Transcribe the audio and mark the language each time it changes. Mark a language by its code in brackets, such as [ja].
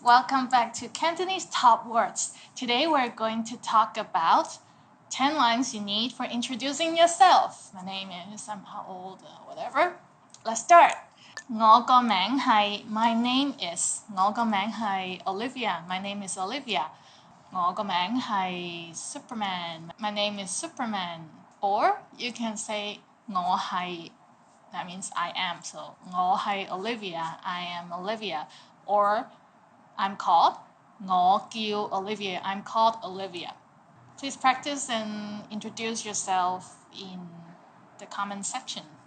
[en] Welcome back to Cantonese Top Words. Today we're going to talk about 10 lines you need for introducing yourself. My name is, I'm how old, whatever. Let's start. [yue] 我個名係 [en] My name is [yue] 我個名係 Olivia. [en] My name is Olivia. [yue] 我個名係 Superman. [en] My name is Superman. Or you can say 我係 that means I am. So 我係 Olivia. I am Olivia. Or I'm called 我叫 Olivia. I'm called Olivia. Please practice and introduce yourself in the comment section.